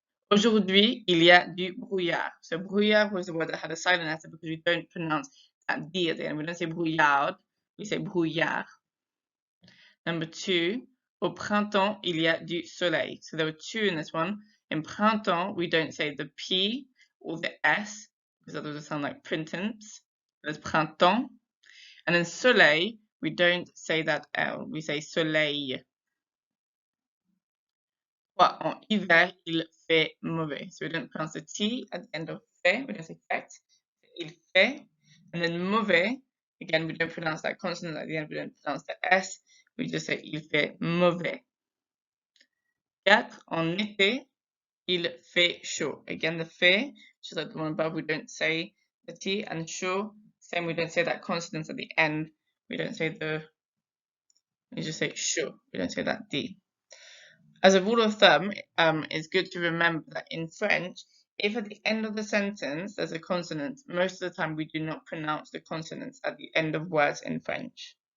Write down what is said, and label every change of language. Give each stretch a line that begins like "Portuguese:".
French: Aujourd'hui, il y a du brouillard.
English: So brouillard was the word that had a silent letter because we don't pronounce that D at the end. We don't say brouillard, we say brouillard.
French: Number 2, au printemps, il y a du soleil.
English: So there were 2 in this one. In printemps, we don't say the P or the S because that doesn't sound like printemps. There's printemps. And then soleil, we don't say that L. We say soleil.
French: En hiver, il fait mauvais.
English: So we don't pronounce the T at the end of fait. We don't say fait. Il fait. And then mauvais, again, we don't pronounce that consonant at the end. We don't pronounce the S. We just say
French: il fait mauvais. 4. En été, il fait chaud.
English: Again, the fait, just like the one above, we don't say the T. And chaud, same, we don't say that consonant at the end. We don't say the, we just say chaud. We don't say that D. As a rule of thumb, it's good to remember that in French, if at the end of the sentence there's a consonant, most of the time we do not pronounce the consonants at the end of words in French.